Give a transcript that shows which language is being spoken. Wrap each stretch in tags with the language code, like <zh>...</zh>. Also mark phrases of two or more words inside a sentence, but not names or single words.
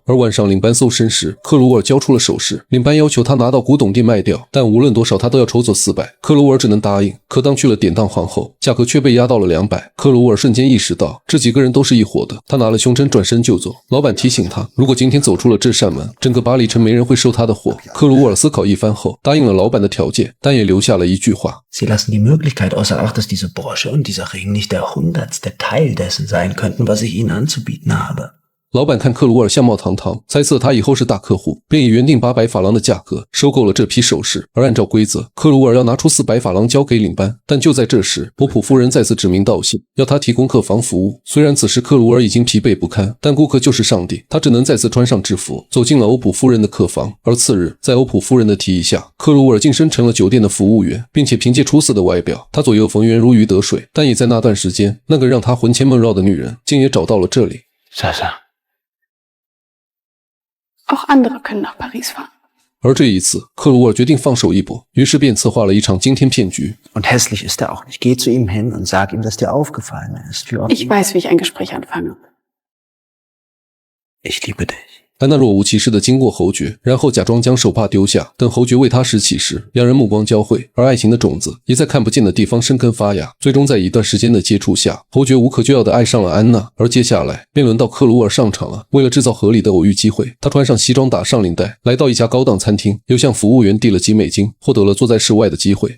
<zh>而晚上领班搜身时，克鲁尔交出了首饰，领班要求他拿到古董店卖掉，但无论多少他都要筹走400，克鲁尔只能答应。可当去了典当行后，价格却被压到了200。克鲁尔瞬间意识到这几个人都是一伙的，他拿了胸针转身就走。老板提醒他，如果今天走出了这扇门，整个巴黎城没人会收他的货。克鲁尔思考一番后，答应了老板的条件，但也留下了一句话：</zh> <de>Sie lassen die Möglichkeit außer Acht, dass diese Brosche und dieser Ring nicht der 100. Teil dessen sein könnten, was ich Ihnen anzubieten habe。</de> <zh>老板看克鲁尔相貌堂堂，猜测他以后是大客户，便以原定800法郎的价格收购了这批首饰。而按照规则，克鲁尔要拿出400法郎交给领班。但就在这时，波普夫人再次指名道姓，要他提供客房服务。虽然此时克鲁尔已经疲惫不堪，但顾客就是上帝，他只能再次穿上制服，走进了欧普夫人的客房。而次日，在欧普夫人的提议下，克鲁尔晋升成了酒店的服务员，并且凭借出色的外表，他左右逢源如鱼得水。但也在那段时间，那个让他魂牵梦绕的女人竟也找到了这里。莎莎。</zh> <de>Auch andere können nach Paris fahren.</de> <zh>而这一次，克鲁尔决定放手一搏，于是便策划了一场惊天骗局。</zh> <de>Und hässlich ist er auch nicht. Geh zu ihm hin und sag ihm, dass dir aufgefallen ist. Ich weiß, wie ich ein Gespräch anfange. Ich liebe dich。</de> <zh>安娜若无其事地经过侯爵，然后假装将手帕丢下，等侯爵为她拾起时，两人目光交汇，而爱情的种子也在看不见的地方生根发芽。最终在一段时间的接触下，侯爵无可救药地爱上了安娜。而接下来便轮到克鲁尔上场了。为了制造合理的偶遇机会，他穿上西装打上领带，来到一家高档餐厅，又向服务员递了几美金，获得了坐在室外的机会。</zh>